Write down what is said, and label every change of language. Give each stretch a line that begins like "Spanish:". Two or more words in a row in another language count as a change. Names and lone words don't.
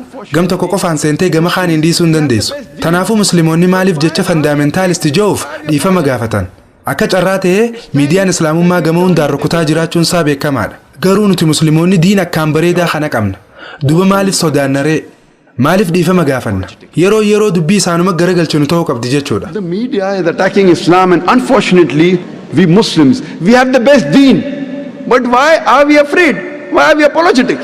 Oromo: Gam tokko qofaan seentee gama kaaniin dhiisuu hin dandeessu. Tanaafuu musliimoonni maaliif jecha fandaamentaalisti ja'uuf dhiifama gaafatan? Akka carraa ta'ee miidiyaan islaamummaa gama hundaan rukutaa jiraachuun isaa beekamaadha. Garuu nuti musliimoonni diin akkaan bareedaa kana qabna. Duba maaliif sodaannaree? Maaliif dhiifama gaafanna? Yeroo dubbii isaanuma garagalchinu ta'uu qabdi jechuudha.
English: The media is attacking Islam and unfortunately we Muslims, we have the best deen. But why are we afraid? Why are we apologetic?